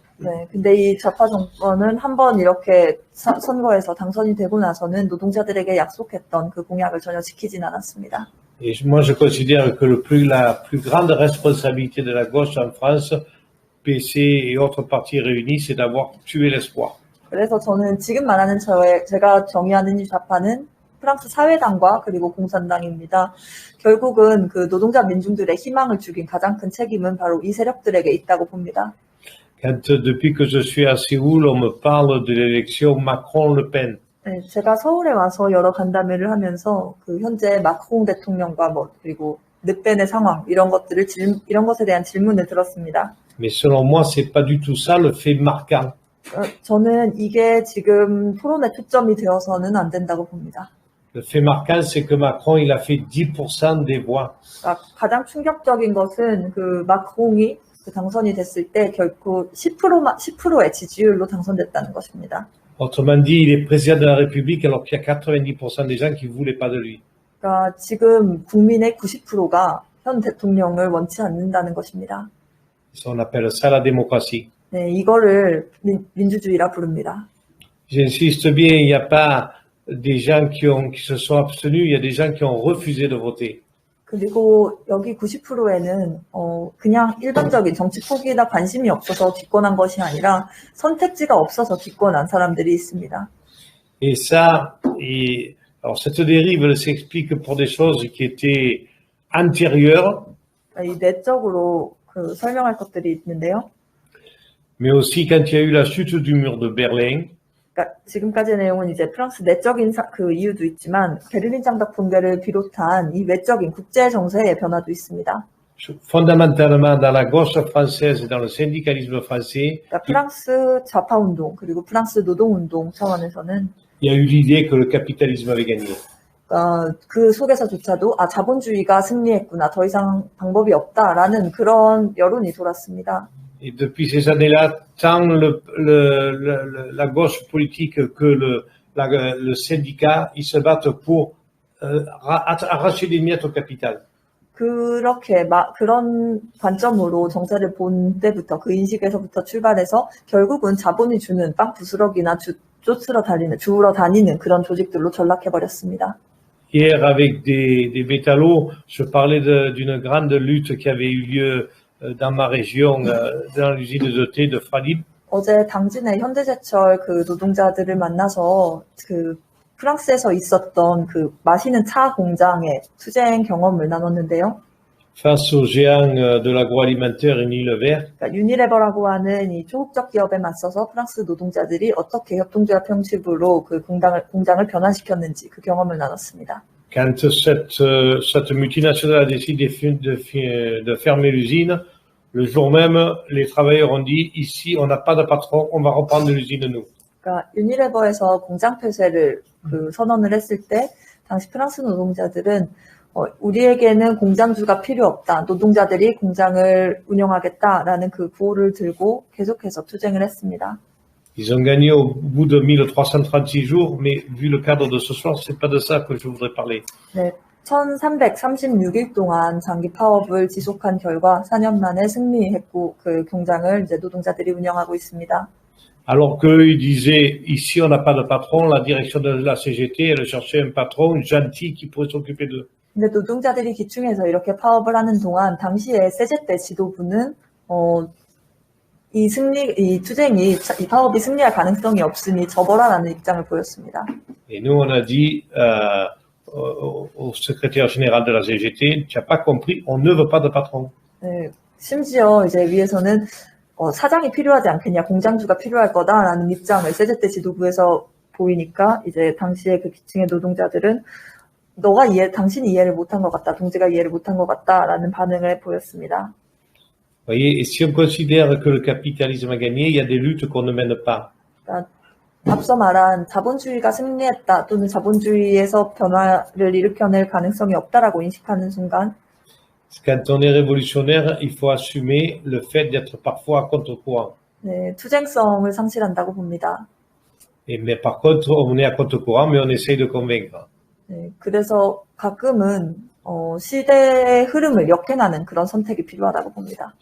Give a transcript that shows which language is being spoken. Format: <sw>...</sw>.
<ko>네, 근데 이 좌파 정권은 한번 이렇게 선거에서 당선이 되고 나서는 노동자들에게 약속했던 그 공약을 전혀 지키진 않았습니다.</ko> <fr>Et moi je considère que la plus grande responsabilité de la gauche en France, PC et autres partis réunis, c'est d'avoir tué l'espoir.</fr> <ko>그래서 저는 지금 말하는 제가 정의하는 이 좌파는 프랑스 사회당과 그리고 공산당입니다. 결국은 그 노동자 민중들의 희망을 죽인 가장 큰 책임은 바로 이 세력들에게 있다고 봅니다.</ko> <fr>Quand depuis que je suis à Séoul, on me parle de l'élection Macron-Le Pen.</fr> <ko>네, 제가 서울에 와서 여러 간담회를 하면서 그 현재 마크롱 대통령과 그리고 르펜의 상황 이런 것에 대한 질문을 들었습니다.</ko> <fr>Mais selon moi, c'est pas du tout ça le fait marquant.</fr> <ko>저는 이게 지금 토론의 초점이 되어서는 안 된다고 봅니다.</ko> <fr>Le fait marquant, c'est que Macron, il a fait 10% des voix.</fr> <ko>그러니까 가장 충격적인 것은 그 마크롱이 그 당선이 됐을 때 결코 10%의 지지율로 당선됐다는 것입니다.</ko> <fr>Autrement dit, il est président de la République alors qu'il y a 90% des gens qui voulaient pas de lui.</fr> <ko>그러니까 지금 국민의 90%가 현 대통령을 원치 않는다는 것입니다.</ko> <fr>Ça, on appelle ça la démocratie.</fr> <ko>네, 이거를 민주주의라 부릅니다.</ko> <fr>J'insiste bien, il n'y a pas des gens qui se sont abstenus, il y a des gens qui ont refusé de voter.</fr> <ko>그리고 여기 90%에는 그냥 일반적인 정치 포기나 관심이 없어서 기권한 것이 아니라 선택지가 없어서 기권한 사람들이 있습니다.</ko> <fr>Et ça, alors cette dérive, elle s'explique pour des choses qui étaient antérieures,</fr> <ko>이 내적으로 그 설명할 것들이 있는데요.</ko> <fr>mais aussi quand il y a eu la chute du mur de Berlin.</fr> <ko>그러니까 지금까지의 내용은 이제 프랑스 내적인 그 이유도 있지만 베를린 장벽 붕괴를 비롯한 이 외적인 국제 정세의 변화도 있습니다.</ko> <fr>Fondamentalement, dans la gauche française et dans le syndicalisme français,</fr> <ko>그러니까 프랑스 좌파 운동 그리고 프랑스 노동 운동 차원에서는</ko> <fr>il y a eu l'idée que le capitalisme avait gagné.</fr> <ko>그 속에서조차도 자본주의가 승리했구나, 더 이상 방법이 없다라는 그런 여론이 돌았습니다.</ko> <fr>Et depuis ces années-là, tant la gauche politique que le syndicat, ils se battent pour arracher des miettes au capital.</fr> <ko>그렇게 그런 관점으로 정세를 본 때부터 그 인식에서부터 출발해서 결국은 자본이 주는 빵 부스러기나 주우러 다니는 그런 조직들로 전락해버렸습니다.</ko> <fr>Hier, avec des métallos, je parlais d'une grande lutte qui avait eu lieu dans ma région, dans l'usine de thé de Fralib.</fr> <ko>어제 당진의 현대제철 그 노동자들을 만나서 그 프랑스에서 있었던 그 마시는 차 공장의 투쟁 경험을 나눴는데요.</ko> <fr>Face aux géants de l'agroalimentaire Unilever.</fr> <ko>그러니까 유니레버라고 하는 이 초국적 기업에 맞서서 프랑스 노동자들이 어떻게 협동조합 형식으로 그 공장을 변환시켰는지 그 경험을 나눴습니다.</ko> <fr>Quand cette multinationale a décidé de fermer l'usine, le jour même, les travailleurs ont dit, ici, on n'a pas de patron, on va reprendre l'usine nous.</fr> <ko>그러니까 유니레버에서 공장 폐쇄를 그 선언을 했을 때 당시 프랑스 노동자들은 우리에게는 공장주가 필요 없다. 노동자들이 공장을 운영하겠다라는 그 구호를 들고 계속해서 투쟁을 했습니다.</ko> <fr>Ils ont gagné au bout de 1336 jours, mais vu le cadre de ce soir, c'est pas de ça que je voudrais parler.</fr> <ko>네, 1336일 동안 장기 파업을 지속한 결과 4년 만에 승리했고 그 공장을 이제 노동자들이 운영하고 있습니다.</ko> <fr>Alors qu'ils disaient, ici on n'a pas de patron, la direction de la CGT, elle cherchait un patron gentil qui pourrait s'occuper d'eux.</fr> <ko>근데 노동자들이 기충해서 이렇게 파업을 하는 동안 당시에 세제대 지도부는 이 투쟁이, 이 파업이 승리할 가능성이 없으니 접어라라는 입장을 보였습니다.</ko> <fr>Et nous on a dit au secrétaire général de la CGT, tu n'as pas compris, on ne veut pas de patron.</fr> <ko>네, 심지어 이제 위에서는 사장이 필요하지 않겠냐, 공장주가 필요할 거다라는 입장을 세제대 지도부에서 보이니까 이제 당시에 그 기층의 노동자들은 당신이 이해를 못한 것 같다, 동지가 이해를 못한 것 같다라는 반응을 보였습니다.</ko> <fr>Voyez, et si on considère que le capitalisme a gagné, il y a des luttes qu'on ne mène pas.</fr> <ko>그러니까 앞서 말한 자본주의가 승리했다 또는 자본주의에서 변화를 일으켜낼 가능성이 없다라고 인식하는 순간</ko> <fr>Quand on est révolutionnaire, il faut assumer le fait d'être parfois à contre-courant.</fr> <ko>네, 투쟁성을 상실한다고 봅니다.</ko> <fr>Mais par contre, on est à contre-courant, mais on essaye de convaincre.</fr> <ko>네, 그래서 가끔은 시대의 흐름을 역행하는 그런 선택이 필요하다고 봅니다.</ko>